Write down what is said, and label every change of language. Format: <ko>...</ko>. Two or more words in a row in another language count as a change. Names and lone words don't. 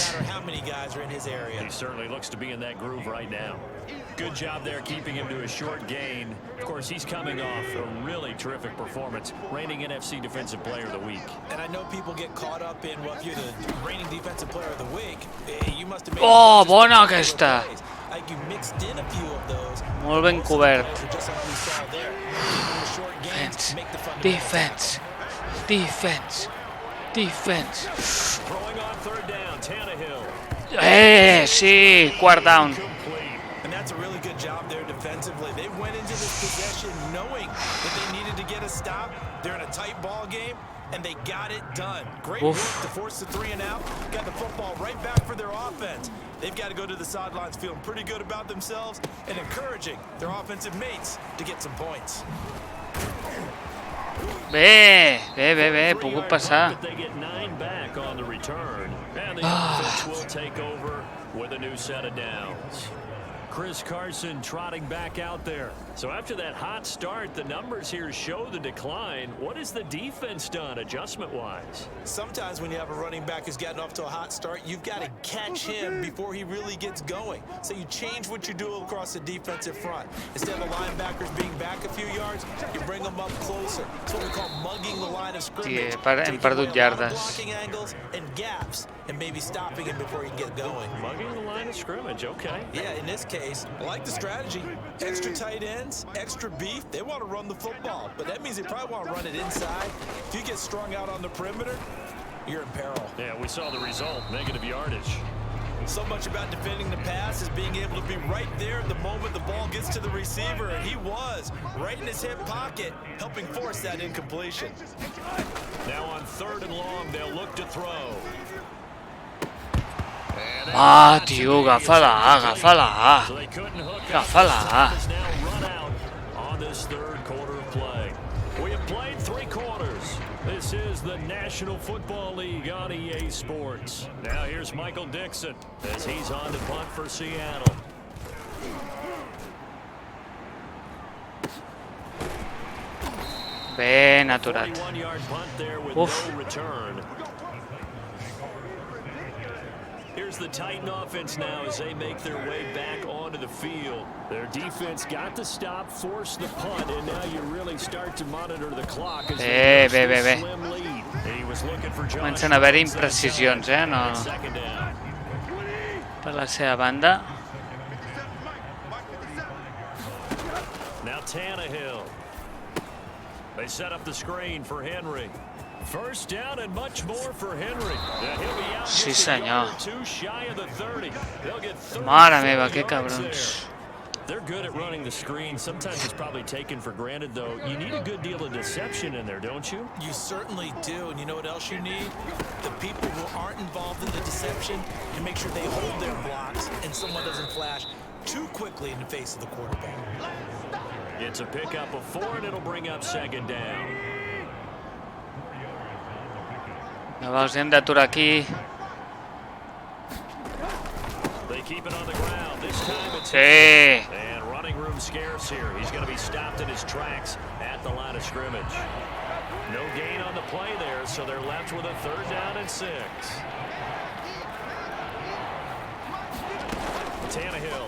<en>doesn't matter how many guys are in his area. He certainly looks to be in that groove right now. Good job there keeping him to a short gain. Of course, he's coming off a really terrific performance, reigning NFC Defensive Player of the Week. And I know people get caught up in, well, if you're the reigning defensive player of the week, you must have made</en> <ca>Oh, bona aquesta.</ca> <en>Like you mixed in a few of those.</en> <ca>Molt ben cobert.</ca> <en>Just like we saw there. The short gains make the fundamentals. Defense. Defense. Throwing on 3rd down, Tannehill. Sí, 4th down. And that's a really good job there defensively. They went into this possession knowing that they needed to get a stop. They're in a tight ball game, and they got it done. Great work to force the 3 and out. Got the football right back for their offense. They've got to go to the sidelines feeling pretty good about themselves and encouraging their offensive mates to get some points.</en> <ca>Bé, he pogut passar.</ca> <en>They get 9 back on the return. And the offense will take over with a new set of downs. Chris Carson trotting back out there. So after that hot start, the numbers here show the decline. What has the defense done adjustment-wise? Sometimes when you have a running back who's gotten off to a hot start, you've got to catch him before he really gets going. So you change what you do across the defensive front. Instead of the linebackers being back a few yards, you bring them up closer. It's what we call mugging the line of scrimmage.</en> <ca>Hem perdut yardes.</ca> <en>Blocking angles and gaps, and maybe stopping him before he can get going. Mugging the line of scrimmage, okay. Yeah, in this case, I like the strategy. Extra tight ends, extra beef. They want to run the football, but that means they probably want to run it inside. If you get strung out on the perimeter, you're in peril. Yeah, we saw the result, negative yardage. So much about defending the pass is being able to be right there at the moment the ball gets to the receiver, and he was right in his hip pocket, helping force that incompletion. Now on 3rd and long, they'll look to throw.</en> <ca>Ah, tio, agafa-la.</ca> <en>So they couldn't hook up.</en> <ca>Agafa-la.</ca> <en>Time is now run out on this 3rd quarter of play. We have played 3 quarters. This is the National Football League on EA Sports. Now here's Michael Dixon as he's on to punt for Seattle.</en> <ca>Ben aturat.</ca> <en>41-yard punt there with Uf. no return. Here's the Titan offense now as they make their way back onto the field. Their defense got the stop, forced the punt, and now you really start to monitor the clock as they</en> <ca>Bé.</ca> <en>slim lead. He was looking for Josh</en> <ca>Comencen a haver-hi</ca> <en>Johnson</en> <ca>imprecisions, no?</ca> <en>second down.</en> <ca>Per la seva banda.</ca> <en>Now Tannehill. They set up the screen for Henry. First down and much more for Henry. And he'll be out</en> <ca>Sí,</ca> <en>just a</en> <ca>senyor.</ca> <en>yard or two shy of the 30. They'll get 30</en> <ca>Mare meva, que</ca> <en>yards</en> <ca>cabrons.</ca> <en>there. They're good at running the screen. Sometimes it's probably taken for granted, though. You need a good deal of deception in there, don't you? You certainly do, and you know what else you need? The people who aren't involved in the deception to make sure they hold their blocks and someone doesn't flash too quickly in the face of the quarterback. It's a pickup of 4, and it'll bring up second down.</en> <ca>Llavors hem d'aturar aquí.</ca> <en>They keep it on the ground. This time it's</en> <ca>Sí.</ca> <en>and running room scarce here. He's going to be stopped in his tracks at the line of scrimmage. No gain on the play there, so they're left with a 3rd down and 6. Tannehill.</en>